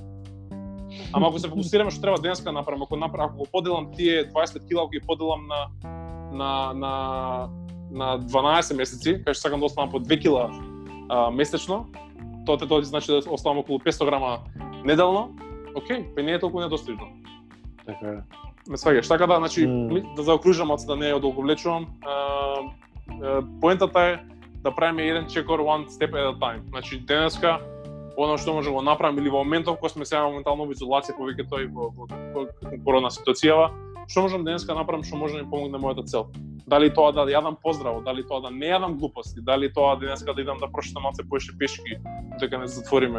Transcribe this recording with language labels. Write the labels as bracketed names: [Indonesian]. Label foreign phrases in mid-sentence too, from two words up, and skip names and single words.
[Macedonian] Ама ако се фокусираме што треба денеска направам, ако го поделам тие 20 кила, ако ги поделам на 12 месеци, кај што сакам да оставам по 2 кила месечно, тоа значи да оставам околу 500 грама неделно, окей, не е толку недостижно. Така е. Ме сваѓаш, така да, значи, да заокружам, да не одолговлечувам, поентата е да правиме еден чекор [English] one step at a time. [Macedonian] Значи, денеска, оно што можеме го направиме или во моментов кога сме сега моментално во изолација, повеќето и во корона ситуацијава, што можам денеска направам, што може да ми помогне мојата цел. Дали тоа да јадам поздраво, дали тоа да не јадам глупости, дали тоа денеска да идам да прошетам малце поише пешки, дека не затвориме.